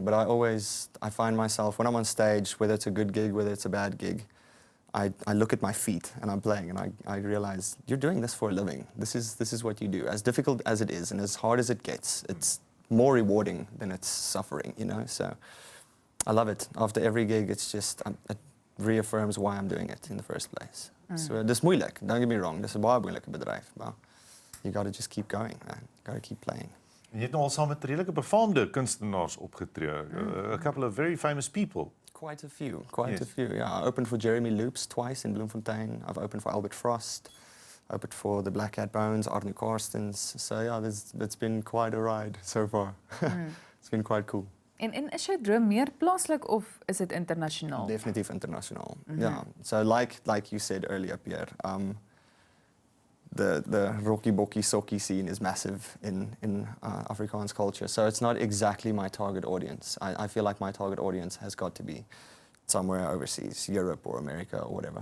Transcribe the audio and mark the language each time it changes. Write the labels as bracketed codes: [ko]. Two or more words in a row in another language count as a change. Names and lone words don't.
[en] But I find myself when I'm on stage, whether it's a good gig, whether it's a bad gig, I look at my feet and I'm playing, and I realize you're doing this for a living. This is what you do. As difficult as it is, and as hard as it gets, it's more rewarding than it's suffering. You know, so I love it. After every gig, it's just it reaffirms why I'm doing it in the first place. [af] So dis moeilik. [en] Don't get me wrong. [af] Dis 'n baie moeilike bedryf, maar [en] you got to just keep going, man. You got to keep playing. [af] En jy het nou al saam met redelike befaamde kunstenaars opgetree. [en] A couple of very famous people. Quite a few. Yeah, I opened for Jeremy Loops twice in Bloemfontein. I've opened for Albert Frost. Opened for the Black Cat Bones, Arno Karstens. So yeah, it's been quite a ride so far. It's been quite cool. [af] En is jou droom meer plaaslik of is dit internasionaal? [en] Definitief international. Yeah. So like you said earlier, Pierre, the [af] Rocky Bokkie Sokkie [en] scene is massive in Afrikaans culture. So it's not exactly my target audience. I feel like my target audience has got to be somewhere overseas, Europe or America or whatever.